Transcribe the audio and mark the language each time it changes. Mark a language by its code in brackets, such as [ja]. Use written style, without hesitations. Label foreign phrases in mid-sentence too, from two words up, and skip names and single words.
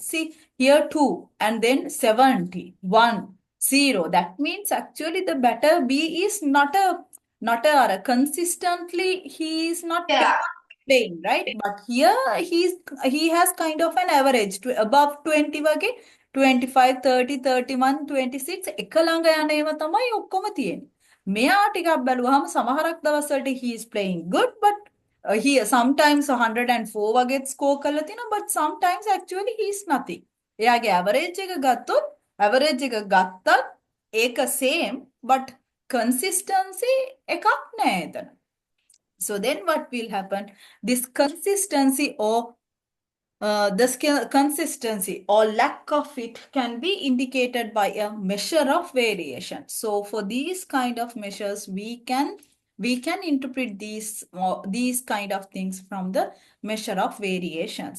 [en] See, here 2 and then 70, 1, 0. That means actually the batter B is not a consistently he is not Yeah. playing, right? But here he has kind of an average to above 20 [si] වගේ 25 30 31 26 එක ළඟ යන ඒවා තමයි ඔක්කොම තියෙන්නේ. මෙයා ටිකක් බැලුවාම සමහරක් දවස්වලට [en] he is playing good but he sometimes 104 [si] වගේ score කරලා තිනවා [en] but sometimes actually he is nothing. [si] එයාගේ average එක ගත්තොත් average එක ගත්තත් ඒක [en] same but consistency [si] එකක් නෑ එතන. [en] So then what will happen? This consistency or consistency or lack of it can be indicated by a measure of variation. So for these kind of measures, we can interpret these kind of things from the measure of variations.